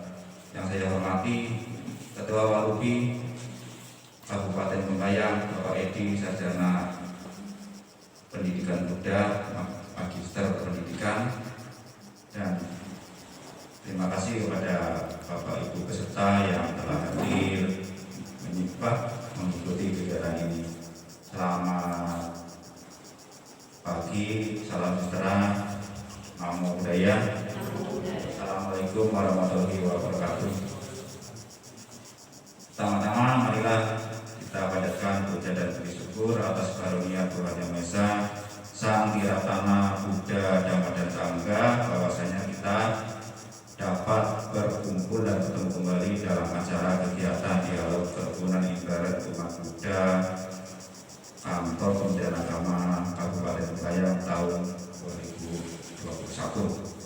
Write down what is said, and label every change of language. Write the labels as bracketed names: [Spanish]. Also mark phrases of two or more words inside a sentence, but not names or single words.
[Indonesian] Yang saya hormati Ketua Walubi Kabupaten Bengkayang Bapak Edi, Sarjana Pendidikan Buddha, Magister Pendidikan, dan terima kasih kepada Bapak Ibu peserta yang telah hadir menyimak mengikuti kegiatan ini. Selamat pagi, salam sejahtera, [Pali] namo buddhaya. [Arabic] Assalamualaikum warahmatullahi wabarakatuh. [Indonesian] Pertama-tama marilah kita panjatkan puja dan puji syukur atas karunia Tuhan Yang Maha Esa, Sang Tiratana Buddha Dhamma dan Sangha, bahwasanya kita dapat berkumpul dan bertemu kembali dalam acara kegiatan Dialog Kerukunan Intern Umat Buddha Kantor Kementerian Agama Kabupaten Bengkayang tahun 2021.